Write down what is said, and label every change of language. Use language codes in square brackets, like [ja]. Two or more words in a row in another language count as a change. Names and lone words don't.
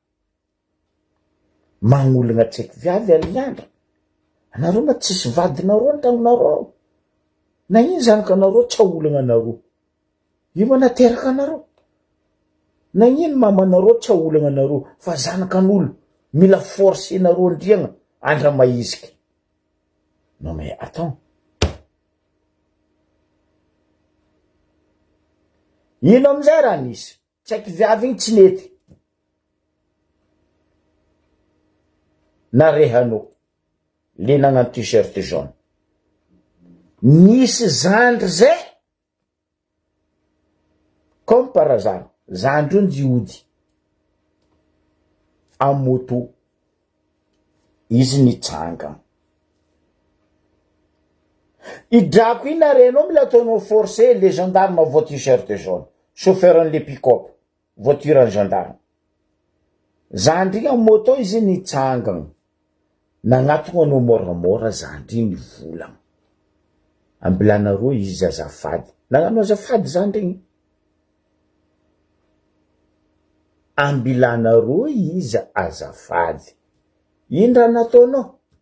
[mg] Magnolagna tsaiky viavy aliandra, anareo ma tsisy vadinareo antagnonareo, na ino zanakanareo tsy aolagna anareo, io ma nateraka anareo, na ino mamanareo tsy aolagna anareo, fa zanakan'olo mila force nareo ndriagna andra maiziky. [fr] Non mais attends, [mg] ino amizay raha nisy tsaiky viavy igny tsy nety narehanao le nagnano [fr] t-shirt jaune, [mg] nisy zandry zay [fr] comme par hasard, [mg] zandry io ndiody amy moto, izy nitsanga idrako iny arenao mila ataonao [fr] forcé le gendarme [mg] vo [fr] t-shirt jaune, [mg] chauffeur an'le [fr] pick-up voiture en gendarme, [mg] zandry iny amy moto izy nitsangana, nagnatona anao moramora zandry iny volagna, ambilanareo izy azafady, nagnano azafady zandry iny, ambilanareo izy azafady, ino raha nataonao?